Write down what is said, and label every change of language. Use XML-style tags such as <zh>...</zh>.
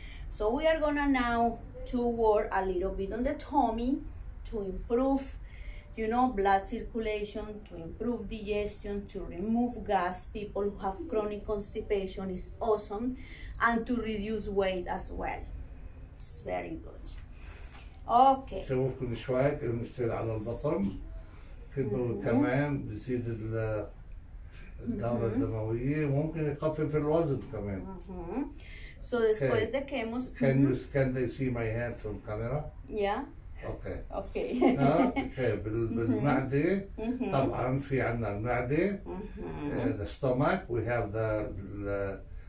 <en>So we are gonna now to work a little bit on the tummy to improve, you know, blood circulation, to improve digestion, to remove gas. People who have chronic constipation is awesome, and to reduce weight as well. It's very good. Okay.</en> <ar>شوف كل شوي كده نشتغل على البطن كده كمان بيزيد الدورة الدموية وممكن يخفف الوزن كمان.</ar> <es>So después de que hemos</es> <en>Can they see my hands on camera? Yeah. Okay. Okay.</en> <ar>اوكي بالمعدة طبعا في عندنا المعدة</ar> <en>the stomach we have the</en>